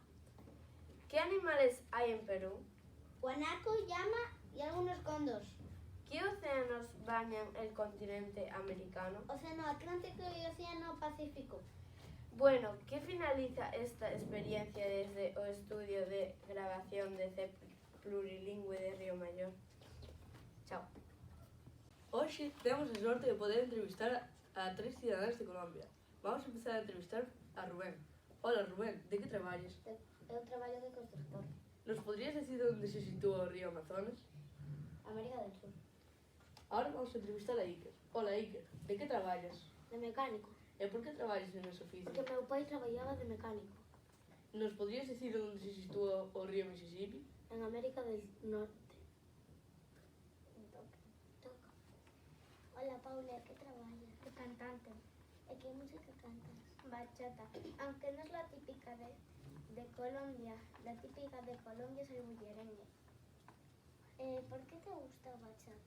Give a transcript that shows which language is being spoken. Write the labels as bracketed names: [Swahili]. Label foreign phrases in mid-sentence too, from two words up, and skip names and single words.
[Spanish] ¿Qué animales hay en Perú? Guanaco, llama y algunos cóndores. ¿Qué océanos bañan el continente americano? Océano Atlántico y Océano Pacífico. Bueno, ¿qué finaliza esta experiencia desde o estudio de grabación de C plurilingüe de Río Mayor? Chao. [Galician] Hoxe temos a sorte de poder entrevistar a 3 cidadáns de Colombia. Vamos a empezar a entrevistar a Rubén. Hola Rubén, de que traballas? Eu traballo de constructor, [Spanish] Nos podrías decir [Galician] onde se sitúa o río Amazonas? [Spanish] América del Sur, Ahora vamos a entrevistar [Galician] a Iker. Hola Iker, de que traballas? de mecánico, E por que traballas en ese oficio? porque meu pai traballaba de mecánico [Spanish] Nos podrías decir [Galician] onde se sitúa o río Mississippi? [Spanish] en América del Norte. Hola Paula, ¿qué trabajas? De cantante. ¿De qué música cantas? Bachata. Aunque no es la típica de Colombia. La típica de Colombia es el bullerengue. ¿Por qué te gusta bachata?